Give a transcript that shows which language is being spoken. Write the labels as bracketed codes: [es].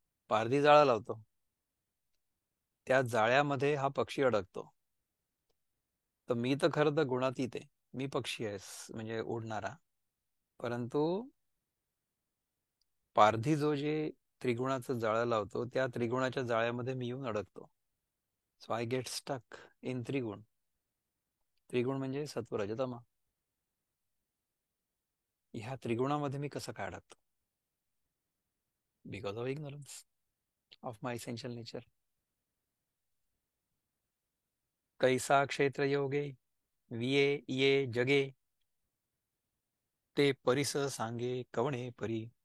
[mr] पारधी जाळा लावतो, त्या जाळ्यामध्ये हा पक्षी अडकतो. तर मी तर खरं तर गुणातीत आहे, मी पक्षी आहे म्हणजे उडणारा, परंतु पारधी जो जे त्रिगुणाचं जाळं लावतो त्या त्रिगुणाच्या जाळ्यामध्ये मी येऊन अडकतो. [en] So I get stuck in trigun. [mr] त्रिगुण म्हणजे सत्व रजतम. ह्या त्रिगुणामध्ये मी कसं काय अडकतो? [en] Because of ignorance of my essential nature. [mr] कैसा क्षेत्र योगे विये ये जगे ते परिस सांगे कवणे परी.